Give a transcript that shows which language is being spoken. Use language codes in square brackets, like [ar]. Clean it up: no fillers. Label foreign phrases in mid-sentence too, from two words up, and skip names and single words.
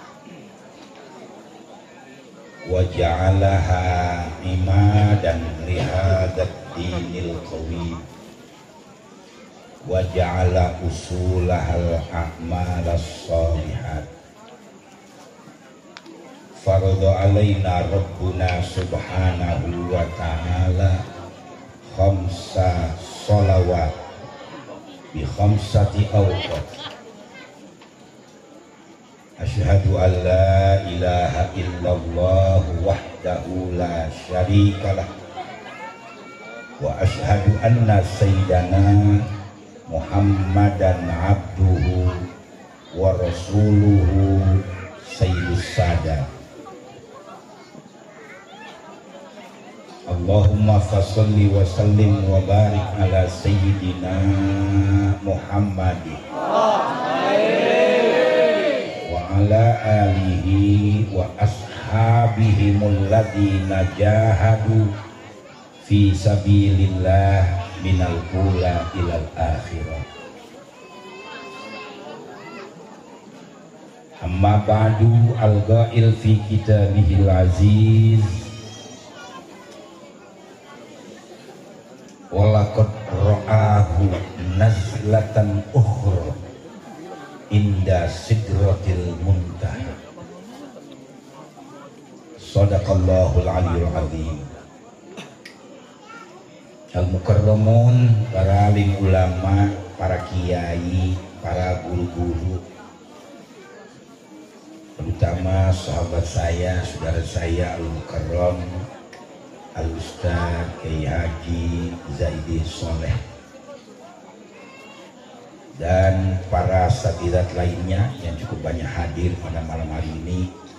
[ar] وجعلها عمادا لهذا الدين القويم وجعل أصولها الأعمال الصالحات. فرض علينا ربنا سبحانه وتعالى خمس صلوات بخمسة أوقات. أشهد أن لا إله إلا الله وحده لا شريك له وأشهد أن سيدنا محمدا عبده ورسوله سيد السادات. اللهم فصل وسلم وبارك على سيدنا محمد على آله وأصحابه الذين جاهدوا في سبيل الله من الأولى إلى الآخرة. أما بعد، الغائل في كتابه العزيز ولقد رآه نزلة أخرى عند سدرة المنتهى. صدق الله العلي العظيم. [id] Al-mukarramun, para alim ulama, para kiai, para guru-guru, terutama sahabat saya, saudara saya al-mukarram al-ustaz Kiai Haji Zaidi Soleh, dan para sadirat lainnya yang cukup banyak hadir pada malam hari ini.